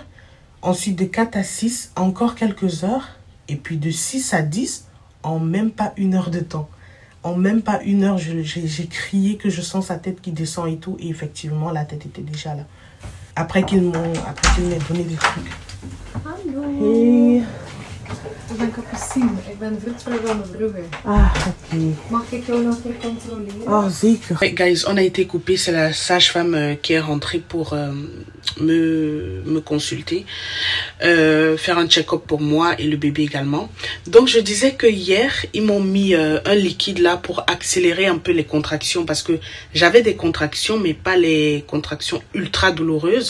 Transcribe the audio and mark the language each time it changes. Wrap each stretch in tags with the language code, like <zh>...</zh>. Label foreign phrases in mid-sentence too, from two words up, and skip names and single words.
<fr>Ensuite, de 4 à 6, encore quelques heures. Et puis de 6 à 10, en même pas 1 heure de temps. En même pas 1 heure, j'ai crié que je sens sa tête qui descend et tout. Et effectivement, la tête était déjà là. Après qu'il m'ait donné des trucs.</fr> <nl>Hallo. Hey. Ik ben Capucine. Ik ben vroedvrouw van de Brugge. Ah, ok. Mag ik jou nog weer controleren? Oh, zeker.</nl> <fr>Ouais, guys, on a été coupé. C'est la sage-femme qui est rentrée pour me consulter. Faire un check-up pour moi et le bébé également. Donc, je disais que hier, ils m'ont mis un liquide là pour accélérer un peu les contractions. Parce que j'avais des contractions, mais pas les contractions ultra douloureuses.</fr>